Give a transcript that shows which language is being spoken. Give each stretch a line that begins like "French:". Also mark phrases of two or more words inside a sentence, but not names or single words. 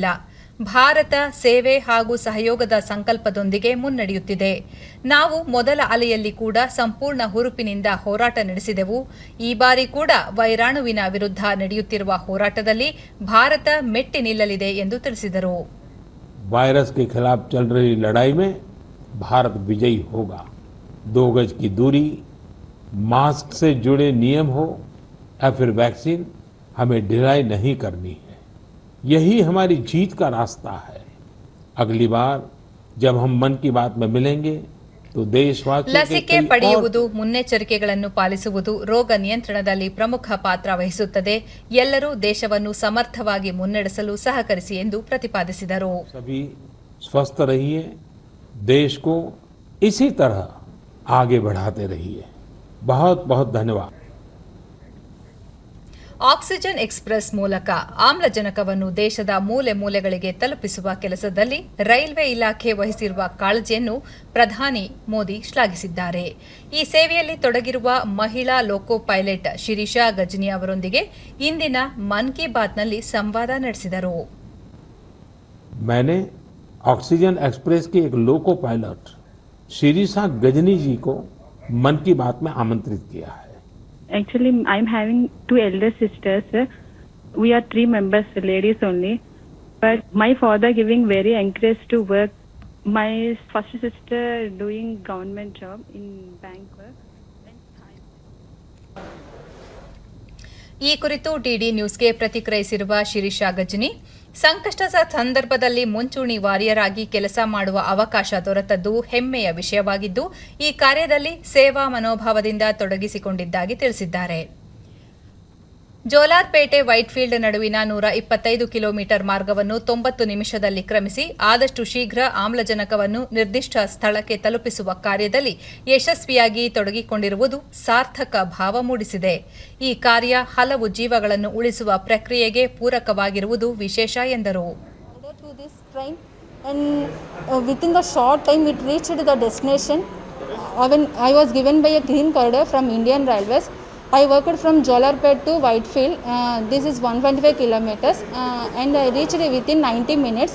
Kannada: ಭಾರತ ಸೇವೆ ಹಾಗೂ ಸಹಯೋಗದ ಸಂಕಲ್ಪದೊಂದಿಗೆ ಮುನ್ನಡೆಯುತ್ತಿದೆ. ನಾವು ಮೊದಲ ಅಲೆಯಲ್ಲಿ ಕೂಡ ಸಂಪೂರ್ಣ ಹುರುಪಿನಿಂದ ಹೋರಾಟ ನಡೆಸಿದೆವು. ಈ ಬಾರಿ ಕೂಡ ವೈರಾಣುವಿನ ವಿರುದ್ಧ ನಡೆಯುತ್ತಿರುವ ಹೋರಾಟದಲ್ಲಿ ಭಾರತ ಮೆಟ್ಟಿ ನಿಲ್ಲಲಿದೆ ಎಂದು ತಿಳಿಸಿದರು.
Hindi: वायरस के खिलाफ चल रही लड़ाई में भारत विजयी होगा। 2 गज की दूरी, मास्क से जुड़े नियम हो या फिर वैक्सीन, हमें ढिलाई नहीं करनी है। यही हमारी जीत का रास्ता है। अगली बार जब हम मन की बात में मिलेंगे तो देशवासियों
Kannada: ಲಸಿಕೆ ಪಡೆಯುವುದು, ಮುನ್ನೆಚ್ಚರಿಕೆಗಳನ್ನು ಪಾಲಿಸುವುದು ರೋಗ ನಿಯಂತ್ರಣದಲ್ಲಿ ಪ್ರಮುಖ ಪಾತ್ರ ವಹಿಸುತ್ತದೆ. ಎಲ್ಲರೂ ದೇಶವನ್ನು ಸಮರ್ಥವಾಗಿ ಮುನ್ನಡೆಸಲು ಸಹಕರಿಸಿ ಎಂದು ಪ್ರತಿಪಾದಿಸಿದರು.
Hindi: सभी स्वस्थ रहिए, देश को इसी तरह आगे बढ़ाते रहिए। बहुत बहुत धन्यवाद।
Kannada: ಆಕ್ಸಿಜನ್ ಎಕ್ಸ್‌ಪ್ರೆಸ್ ಮೂಲಕ ಆಮ್ಲಜನಕವನ್ನು ದೇಶದ ಮೂಲೆ ಮೂಲೆಗಳಿಗೆ ತಲುಪಿಸುವ ಕೆಲಸದಲ್ಲಿ ರೈಲ್ವೆ ಇಲಾಖೆ ವಹಿಸಿರುವ ಕಾಳಜಿಯನ್ನು ಪ್ರಧಾನಿ ಮೋದಿ ಶ್ಲಾಘಿಸಿದ್ದಾರೆ. ಈ ಸೇವೆಯಲ್ಲಿ ತೊಡಗಿರುವ ಮಹಿಳಾ
English: loco pilot
Kannada: ಶಿರೀಷಾ ಗಜನಿ ಅವರೊಂದಿಗೆ ಇಂದಿನ ಮನ್ ಕಿ ಬಾತ್ನಲ್ಲಿ ಸಂವಾದ ನಡೆಸಿದರು.
Hindi: मैंने ऑक्सीजन एक्सप्रेस की एक
English: loco pilot
Hindi: शिरीषा गजनी जी को मन की बात में आमंत्रित किया है.
English: Actually, I'm having 2 elder sisters. We are 3 members, ladies only. But my father giving very encourage to work. My first sister doing government job in bank work.
Kannada: ಈ ಕುರಿತು ಡಿಡಿ ನ್ಯೂಸ್ಗೆ ಪ್ರತಿಕ್ರಿಯಿಸಿರುವ ಶಿರೀಷಾ ಗಜನಿ, ಸಂಕಷ್ಟದ ಸಂದರ್ಭದಲ್ಲಿ ಮುಂಚೂಣಿ ವಾರಿಯರ್ ಆಗಿ ಕೆಲಸ ಮಾಡುವ ಅವಕಾಶ ದೊರೆತದ್ದು ಹೆಮ್ಮೆಯ ವಿಷಯವಾಗಿದ್ದು, ಈ ಕಾರ್ಯದಲ್ಲಿ ಸೇವಾ ಮನೋಭಾವದಿಂದ ತೊಡಗಿಸಿಕೊಂಡಿದ್ದಾಗಿ ತಿಳಿಸಿದ್ದಾರೆ. ಜೋಲಾರ್ಪೇಟೆ ವೈಟ್ಫೀಲ್ಡ್ ನಡುವಿನ 125 ಕಿಲೋಮೀಟರ್ ಮಾರ್ಗವನ್ನು 90 ನಿಮಿಷದಲ್ಲಿ ಕ್ರಮಿಸಿ ಆದಷ್ಟು ಶೀಘ್ರ ಆಮ್ಲಜನಕವನ್ನು ನಿರ್ದಿಷ್ಟ ಸ್ಥಳಕ್ಕೆ ತಲುಪಿಸುವ ಕಾರ್ಯದಲ್ಲಿ ಯಶಸ್ವಿಯಾಗಿ ತೊಡಗಿಕೊಂಡಿರುವುದು ಸಾರ್ಥಕ ಭಾವ ಮೂಡಿಸಿದೆ. ಈ ಕಾರ್ಯ ಹಲವು ಜೀವಗಳನ್ನು ಉಳಿಸುವ ಪ್ರಕ್ರಿಯೆಗೆ ಪೂರಕವಾಗಿರುವುದು ವಿಶೇಷ ಎಂದರು.
English: Within the short time it reached the destination. When I was given by a green corridor from Indian Railways, I worked from Jolarpet to Whitefield. This is 125 kilometers and I reached within 90 minutes.